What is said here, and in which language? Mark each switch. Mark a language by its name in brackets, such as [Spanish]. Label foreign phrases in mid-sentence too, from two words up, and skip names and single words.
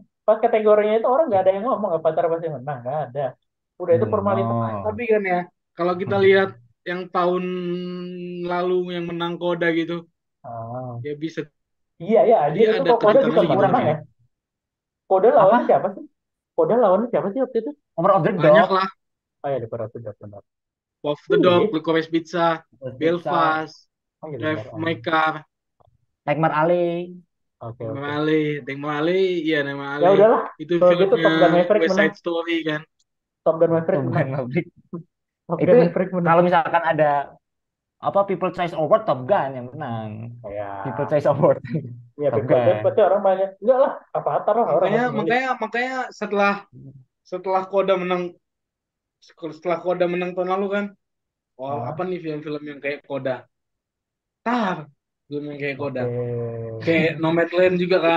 [Indonesian] Pas kategorinya itu orang nggak ada yang ngomong Avatar pasti menang, nggak ada. Udah itu formalitas aja. tapi kan ya, kalau kita lihat yang tahun lalu yang menang Koda gitu, Ah. ya bisa. Iya ya, Jadi anjir itu ada kok Koda teka bisa masih gitu kurang menang sih. ya. loh. Koda lawannya Apa? siapa sih? Koda lawannya siapa sih waktu itu? Over of the Banyak Dog, lah. Oh ya, di Korea sudah benar. Wolf the Dog, Iya. Licorice Pizza, Pizza, Belfast, Oh iya benar. Drive My Car, Nightmare Alley, Oke Nightmare oke. Alley, Nightmare Alley, iya Nightmare Ya Alley. udahlah. Itu Kalau gitu filmnya Top Gun Maverick West menang. Side Story kan. Top Gun Maverick Top menang. Gun Maverick. Top Itu Gun Maverick menang. kalau misalkan ada apa People Choice Award Top Gun yang menang. People Ya, Choice Award ya Top people choice Gun. pasti orang banyak. Enggak lah, Avatar lah orang Makanya masih milih. makanya makanya setelah setelah Koda menang setelah Koda menang tahun lalu kan, oh Ah, apa nih film-film yang kayak Koda? Tar, film yang kayak Koda. oke. Kayak Nomadland juga kan,